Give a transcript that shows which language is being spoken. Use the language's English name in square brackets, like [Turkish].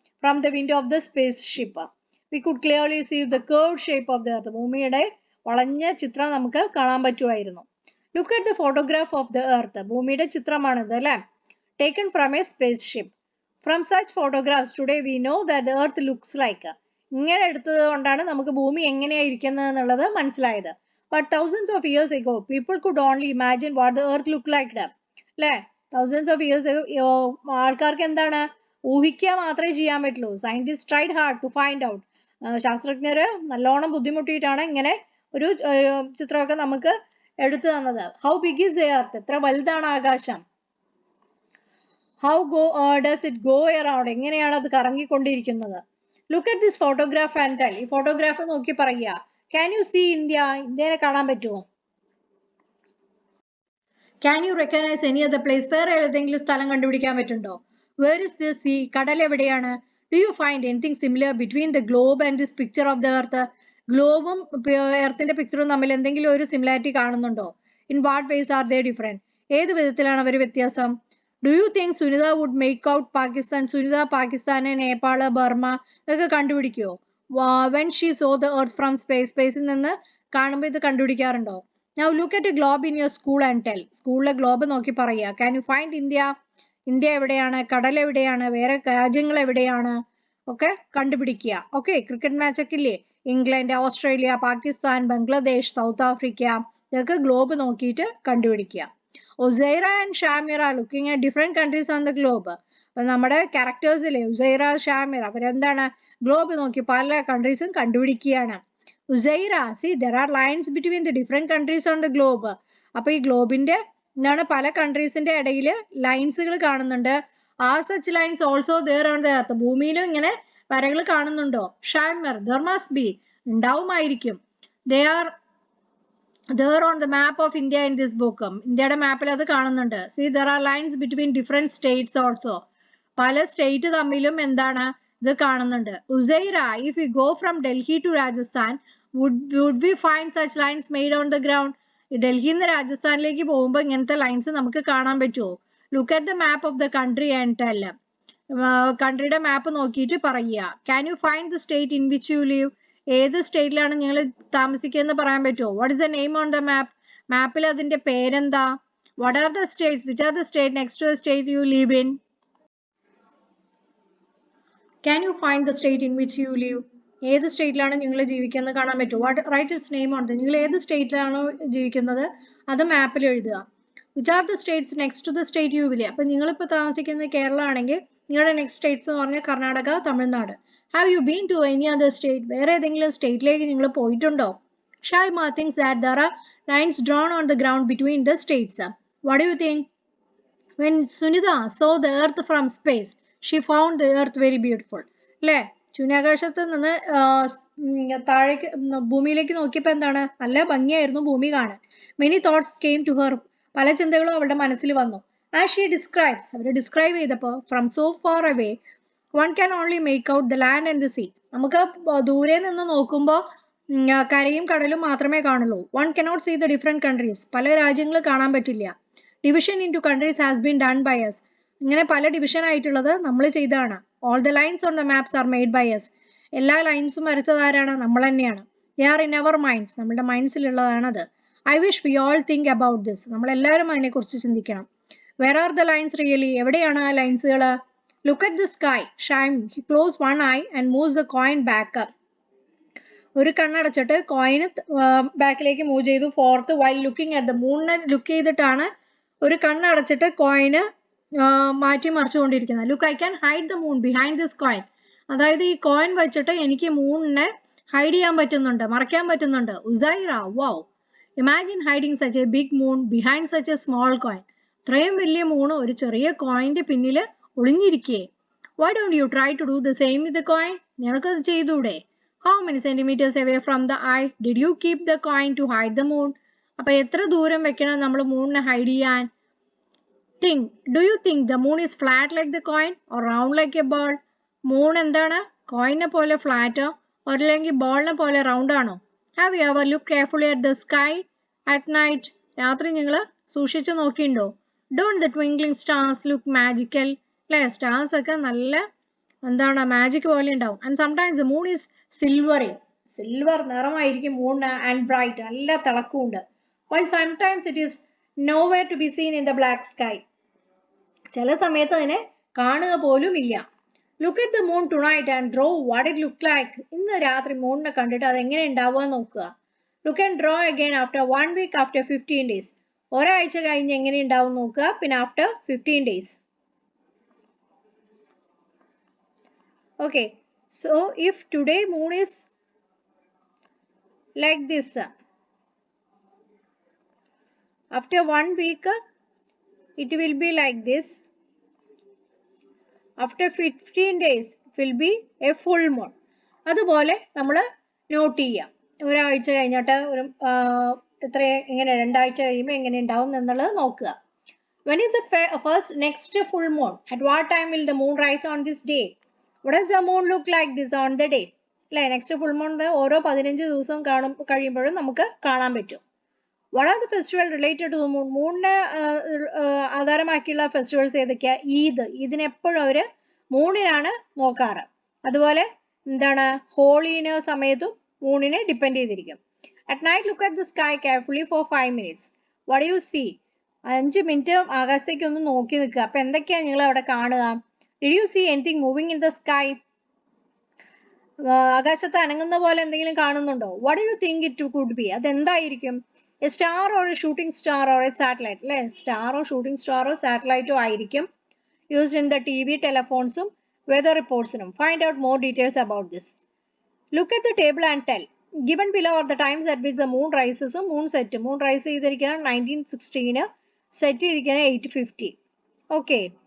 [English] From the window of the spaceship. We could clearly see the curved shape of the earth. [Malayalam] ഭൂമിയുടെ വളഞ്ഞ ചിത്രം നമുക്ക് കാണാൻ പറ്റുമായിരുന്നു. [English] Look at the photograph of the earth. [Malayalam] ഭൂമിയുടെ ചിത്രമാണിത് അല്ലേ? [English] Taken from a spaceship. From such photographs today we know that the earth looks like. [Malayalam] ഇങ്ങനെ എടുത്തത് കൊണ്ടാണ് നമുക്ക് ഭൂമി എങ്ങനെയായിരിക്കുന്നത് എന്നുള്ളത് മനസ്സിലായത്. [English] But thousands of years ago, people could only imagine what the earth looked like. [Malayalam] അല്ലേ? [English] Thousands of years ago, [Malayalam] ആൾക്കാർക്ക് എന്താണ്? ഊഹിക്കുക മാത്രമേ ചെയ്യാൻ പറ്റുള്ളൂ. [English] Scientists tried hard to find out. [Malayalam] ശാസ്ത്രജ്ഞര് നല്ലോണം ബുദ്ധിമുട്ടിയിട്ടാണ് ഇങ്ങനെ ഒരു ചിത്രമൊക്കെ നമുക്ക് എടുത്തു തന്നത്. [English] How big is the earth? [Malayalam] എത്ര വലുതാണ് ആകാശം? [English] How does it go around? [Malayalam] എങ്ങനെയാണ് അത് കറങ്ങിക്കൊണ്ടിരിക്കുന്നത്? [English] Look at this photograph and tell. [Malayalam] ഈ ഫോട്ടോഗ്രാഫ് നോക്കി പറയുക. [English] Can you see India? [Malayalam] ഇന്ത്യനെ കാണാൻ പറ്റുമോ? [English] Can you recognize any other place? [Malayalam] വേറെ ഏതെങ്കിലും സ്ഥലം കണ്ടുപിടിക്കാൻ പറ്റുണ്ടോ? [English] Where is the sea? [Malayalam] കടൽ എവിടെയാണ്? [English] Do you find anything similar between the globe and this picture of the earth? [Malayalam] ഗ്ലോബും എർത്തിന്റെ പിക്ചറും തമ്മിൽ എന്തെങ്കിലും ഒരു സിമിലാരിറ്റി കാണുന്നുണ്ടോ? [English] In what ways are they different? [Malayalam] ഏത് വിധത്തിലാണ് അവർ വ്യത്യാസം? [English] Do you think Sunitha would make out Pakistan? [Malayalam] Sunitha പാകിസ്ഥാന്, നേപ്പാള്, ബർമ ഇതൊക്കെ കണ്ടുപിടിക്കുമോ? [English] When she saw the earth from space. [Malayalam] സ്പേസിൽ നിന്ന് കാണുമ്പോൾ ഇത് കണ്ടുപിടിക്കാറുണ്ടോ? [English] Now look at a globe in your school and tell. [Malayalam] സ്കൂളിലെ ഗ്ലോബ് നോക്കി പറയുക. [English] Can you find India? [Malayalam] India എവിടെയാണ്? കടൽ എവിടെയാണ്? വേറെ രാജ്യങ്ങൾ എവിടെയാണ്? ഒക്കെ കണ്ടുപിടിക്കുക. ഓക്കെ, ക്രിക്കറ്റ് മാച്ച് ഒക്കെ ഇല്ലേ? England, Australia, Pakistan, Bangladesh, south Africa ഇതൊക്കെ ഗ്ലോബ് നോക്കിയിട്ട് കണ്ടുപിടിക്കുക. [English] Usaira and Shamira looking at different countries on the globe. [Malayalam] അപ്പൊ നമ്മുടെ ക്യാരക്ടേഴ്സിലെ ഉസൈറ, ഷാമിറ അവരെന്താണ്? ഗ്ലോബ് നോക്കി പല കൺട്രീസും കണ്ടുപിടിക്കുകയാണ്. [English] Usaira, see there are lines between the different countries on the globe. [Malayalam] അപ്പൊ ഈ ഗ്ലോബിന്റെ എന്താണ് പല കൺട്രീസിന്റെ ഇടയിൽ ലൈൻസുകൾ കാണുന്നുണ്ട്. [English] Are such lines also there on the earth? [Malayalam] ഭൂമിയിലും ഇങ്ങനെ വരകൾ കാണുന്നുണ്ടോ? [English] Shamir, there must be. [Malayalam] ഉണ്ടാവുമായിരിക്കും. [English] They are there on the map of India in this book. [Malayalam] ഇന്ത്യയുടെ മാപ്പിൽ അത് കാണുന്നുണ്ട്. [English] See there are lines between different states also. [Malayalam] പല സ്റ്റേറ്റ് തമ്മിലും എന്താണ് ഇത് കാണുന്നുണ്ട്. [English] Usaira, if we go from Delhi to Rajasthan, would we find such lines made on the ground? [Malayalam] ഡൽഹിയിൽ നിന്ന് രാജസ്ഥാനിലേക്ക് പോകുമ്പോൾ ഇങ്ങനത്തെ ലൈൻസ് നമുക്ക് കാണാൻ പറ്റുമോ? [English] Look at the map of the country and tell. [Malayalam] കൺട്രിയുടെ മാപ്പ് നോക്കിയിട്ട് പറയുക. [English] Can you find the state in which you live? [Malayalam] ഏത് സ്റ്റേറ്റിലാണ് നിങ്ങൾ താമസിക്കുന്നത് പറയാൻ പറ്റുമോ? [English] What is the name on the map? [Malayalam] മാപ്പിൽ അതിന്റെ പേരെന്താ? [English] What are the states? Which are the state next to the state you live in? Can you find the state in which you live? [Malayalam] ഏത് സ്റ്റേറ്റിലാണ് നിങ്ങൾ ജീവിക്കുന്നത് കാണാൻ പറ്റുമോ? [English] What write its name on the. [Malayalam] നിങ്ങൾ ഏത് സ്റ്റേറ്റിലാണോ ജീവിക്കുന്നത് അത് മാപ്പിൽ എഴുതുക. [English] Which are the states next to the state you will. [Malayalam] അപ്പോൾ നിങ്ങളിപ്പോൾ താമസിക്കുന്നത് കേരള ആണെങ്കിൽ നിങ്ങളുടെ നെക്സ്റ്റ് സ്റ്റേറ്റ്സ് എന്ന് പറഞ്ഞാൽ Karnataka, Tamil Nadu. [English] Have you been to any other state? [Malayalam] വേറെ ഏതെങ്കിലും സ്റ്റേറ്റിലേക്ക് നിങ്ങൾ പോയിട്ടുണ്ടോ? [English] Shaima things that there are lines drawn on the ground between the states. What do you think? When Sunitha saw the earth from space, she found the earth very beautiful. [Malayalam] അല്ലേ? ശൂന്യാകാശത്ത് നിന്ന് താഴേക്ക് ഭൂമിയിലേക്ക് നോക്കിയപ്പോൾ എന്താണ്? നല്ല ഭംഗിയായിരുന്നു ഭൂമി കാണാൻ. [English] Many thoughts came to her. [Malayalam] പല ചിന്തകളും അവളുടെ മനസ്സിൽ വന്നു. [English] As she describes, [Malayalam] our describe ചെയ്തപ്പോൾ [English] from so far away, one can only make out the land and the sea. [Malayalam] നമുക്ക് ദൂരെ നിന്ന് നോക്കുമ്പോൾ കരയും കടലും മാത്രമേ കാണുള്ളൂ. [English] One cannot see the different countries. [Malayalam] പല രാജ്യങ്ങൾ കാണാൻ പറ്റില്ല. [English] Division into countries has been done by us. [Malayalam] ഇങ്ങനെ പല ഡിവിഷൻ ആയിട്ടുള്ളത് നമ്മൾ ചെയ്തതാണ്. [English] All the lines on the maps are made by us. [Malayalam] എല്ലാ ലൈൻസും വരച്ചത് ആരാണ്? നമ്മൾ തന്നെയാണ്. [English] They are in our minds. [Malayalam] നമ്മുടെ മൈൻഡ്സിലുള്ളതാണത്. [English] I wish we all think about this. [Malayalam] നമ്മളെല്ലാവരും അതിനെക്കുറിച്ച് ചിന്തിക്കണം. [English] Where are the lines really? [Malayalam] എവിടെയാണ് ആ ലൈൻസുകൾ? [English] Look at the sky. Shine. He closed one eye and moves the coin back up. [Malayalam] ഒരു കണ്ണടച്ചിട്ട് കോയിന് ബാക്കിലേക്ക് move ചെയ്തു. Fourth [English] while looking at the moon [Malayalam] look ചെയ്തിട്ടാണ് ഒരു കണ്ണടച്ചിട്ട് കോയിന് മാറ്റി മറിച്ചുകൊണ്ടിരിക്കുന്നത്. [English] Look, I can hide the moon behind this coin. [Malayalam] അതായത് ഈ coin വെച്ചിട്ട് എനിക്ക് മൂണിനെ ഹൈഡ് ചെയ്യാൻ പറ്റുന്നുണ്ട്, മറയ്ക്കാൻ പറ്റുന്നുണ്ട്. [English] Uzaira, wow, imagine hiding such a big moon behind such a small coin. [Malayalam] ഇത്രയും വലിയ മൂൺ ഒരു ചെറിയ കോയിന്റെ പിന്നിൽ ഒളിഞ്ഞിരിക്കേ. [English] Why don't you try to do the same with the coin? [Malayalam] നിനക്കത് ചെയ്തൂടെ? [English] How many centimetres away from the eye did you keep the coin to hide the moon? [Malayalam] അപ്പൊ എത്ര ദൂരം വെക്കണം നമ്മൾ മൂണിനെ ഹൈഡ് ചെയ്യാൻ? [English] Think, do you think the moon is flat like the coin or round like a ball? [Malayalam] Moon എന്താണ്? കോയിനെ പോലെ ഫ്ലാറ്റോ അല്ലെങ്കിൽ ബോളിനെ പോലെ റൗണ്ട് ആണോ? [English] Have you ever looked carefully at the sky at night? [Malayalam] രാത്രി നിങ്ങൾ സൂക്ഷിച്ചു നോക്കിയിട്ടുണ്ടോ? [English] Don't the twinkling stars look magical? [Malayalam] അല്ലേ? സ്റ്റാർസ് ഒക്കെ നല്ല എന്താണ് മാജിക് പോലെ ഉണ്ടാവും. [English] And sometimes the moon is silvery. [Malayalam] Silver നിറമായിരിക്കും Moon [English] and bright. [Malayalam] നല്ല തിളക്കമുണ്ട്. [English] While sometimes it is nowhere to be seen in the black sky. [Malayalam] ചില സമയത്ത് അതിനെ കാണുക പോലും ഇല്ല. [English] Look at the moon tonight and draw what it looked like. [Malayalam] ഇന്ന് രാത്രി മൂണിനെ കണ്ടിട്ട് അത് എങ്ങനെ ഉണ്ടാവുക നോക്കുക. [English] Look and draw again after 1 week, after 15 days. [Malayalam] ഒരാഴ്ച കഴിഞ്ഞ് എങ്ങനെ ഉണ്ടാവും നോക്കുക. പിന്നെ [English] after 15 days. Okay, so if today moon is like this, after 1 week it will be like this. After 15 days it will be a full moon. [Malayalam] അതുപോലെ നമ്മൾ not ചെയ്യാം. ഒരാഴ്ച കഴിഞ്ഞിട്ട് ഒരു എത്ര എങ്ങനെ രണ്ടാഴ്ച കഴിയുമ്പോൾ എങ്ങനെ ഉണ്ടാവും എന്നുള്ളത് നോക്കുക. [English] When is the first next full moon? At what time will the moon rise on this day? What does the moon look like this on the day? [Malayalam] അല്ലേ? നെക്സ്റ്റ് ഫുൾ മൂൺ ഓരോ 15 ദിവസം കഴിയുമ്പോഴും നമുക്ക് കാണാൻ പറ്റും. [English] What are the festivals related to the moon? [Malayalam] മൂണിനെ ആധാരമാക്കിയുള്ള festivals ഏതൊക്കെയാ? ഈദിന് എപ്പോഴും അവർ മൂണിനാണ് നോക്കാറ്. അതുപോലെ എന്താണ് ഹോളിന് സമയത്തും മൂണിനെ ഡിപ്പെൻഡ് ചെയ്തിരിക്കും. [English] At night look at the sky carefully for 5 minutes. What do you see? [Malayalam] 5 minute ആകാശത്തേക്ക് ഒന്ന് നോക്കി നിൽക്കുക. അപ്പൊ എന്തൊക്കെയാ നിങ്ങൾ അവിടെ കാണുക? [English] Did you see anything moving in the sky? [Malayalam] ആകാശത്ത് അനങ്ങുന്ന പോലെ എന്തെങ്കിലും കാണുന്നുണ്ടോ? [English] What do you think it could be? [Malayalam] അതെന്തായിരിക്കും? [English] A star or a shooting star or a satellite? [Malayalam] അല്ലേ? സ്റ്റാറോ ഷൂട്ടിംഗ് സ്റ്റാറോ സാറ്റലൈറ്റോ ആയിരിക്കും. [English] Used in the TV, telephones, weather reports. Find out more details about this. Look at the table and tell. Given below are the times at which the moon rises and moon set. [Malayalam] Moon rise ചെയ്തിരിക്കുന്നത് 1916, set ചെയ്തിരിക്കുന്നത് 8:50. Okay.